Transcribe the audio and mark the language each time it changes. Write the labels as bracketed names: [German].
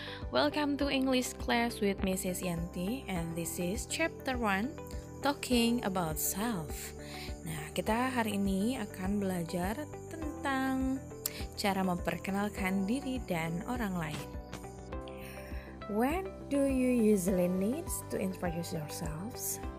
[English] Welcome to English class with Mrs. Yanti, and this is chapter 1, talking about self. [Indonesian] Nah, kita hari ini akan belajar tentang cara memperkenalkan diri dan orang lain. [English] When do you usually need to introduce yourselves?